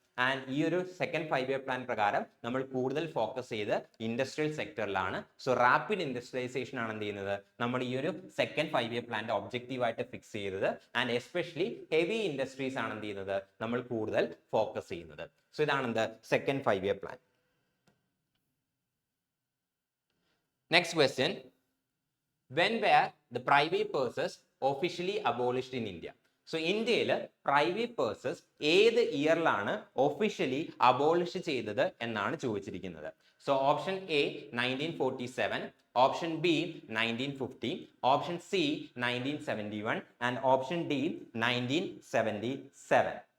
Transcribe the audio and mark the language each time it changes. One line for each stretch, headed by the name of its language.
Malayalam: And ഈ ഒരു second 5-year plan പ്രകാരം നമ്മൾ കൂടുതൽ ഫോക്കസ് ചെയ്ത് ഇൻഡസ്ട്രിയൽ സെക്ടറിലാണ്. സോ റാപ്പിഡ് ഇൻഡസ്ട്രിയലൈസേഷൻ ആണ് എന്ത് ചെയ്യുന്നത് നമ്മൾ ഈ ഒരു സെക്കൻഡ് 5-year പ്ലാന്റെ ഒബ്ജക്റ്റീവ് ആയിട്ട് ഫിക്സ് ചെയ്തത്. ആൻഡ് എസ്പെഷ്യലി ഹെവി ഇൻഡസ്ട്രീസ് ആണ് എന്ത് ചെയ്യുന്നത് നമ്മൾ കൂടുതൽ ഫോക്കസ് ചെയ്യുന്നത്. സോ ഇതാണ് എന്ത് second 5-year plan.
English: Next question. When were the private purses officially abolished in India?
Malayalam: So ഇന്ത്യയിൽ പ്രൈവറ്റ് പേഴ്സസ് ഏത് ഇയറിലാണ് ഒഫീഷ്യലി അബോളിഷ് ചെയ്തത് എന്നാണ് ചോദിച്ചിരിക്കുന്നത്.
English: So option A 1947, option B 1950, option C 1971 and option D 1977.